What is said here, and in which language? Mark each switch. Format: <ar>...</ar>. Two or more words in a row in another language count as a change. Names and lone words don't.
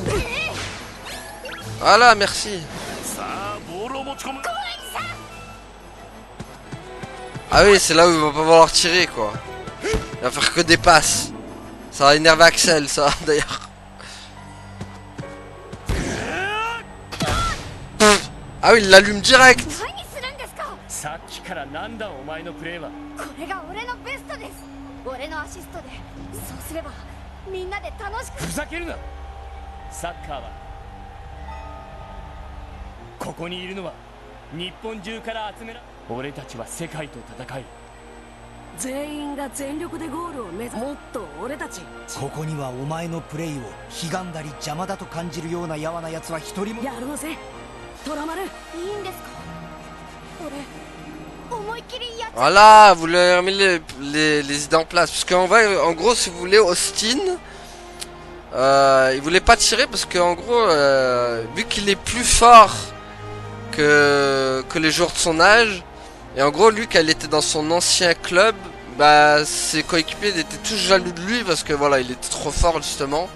<fr>Voilà, merci. Ah oui, c'est là où il va pas vouloir tirer quoi. Il va faire que des passes. Ça va énerver Axel ça d'ailleurs. Ah oui, il l'allume direct.</fr> <ja>何するんですか。さっきからなんだお前のプレーは。これが俺のベストです。俺のアシストでそうすればみんなで楽しく。ふざけるな。サッカーはここにいるのは日本中から集めら俺たちは世界と戦い全員が全力でゴールを目指す。もっと俺たちここにはお前のプレイをひがんだり邪魔だと感じるようなやわな奴は一人も。やろうぜトラマル。いいんですか。俺思いっきりやっちゃう。</ja> <fr>Voilà, vous leur remettez les idées en place. Parce qu'en vrai, en gros, si vous voulez, Austin, il voulait pas tirer parce qu'en gros, vu qu'il est plus fort que les joueurs de son âge, et en gros, lui, quand il était dans son ancien club, bah, ses coéquipiers étaient tous jaloux de lui parce que voilà, il était trop fort justement.</fr>